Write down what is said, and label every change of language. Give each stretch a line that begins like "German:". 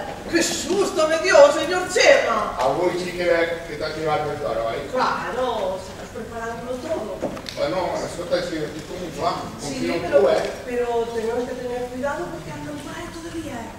Spanish: ¡Qué susto me dio, señor Chema!
Catalan: Avui sí que t'has llevat més d'hora, oi?
Spanish: Claro, se has preparado todo.
Catalan: Bueno, escolta, si estic com un flam,
Spanish: Sí, pero tenemos que tener cuidado porque andan por ahí todavía.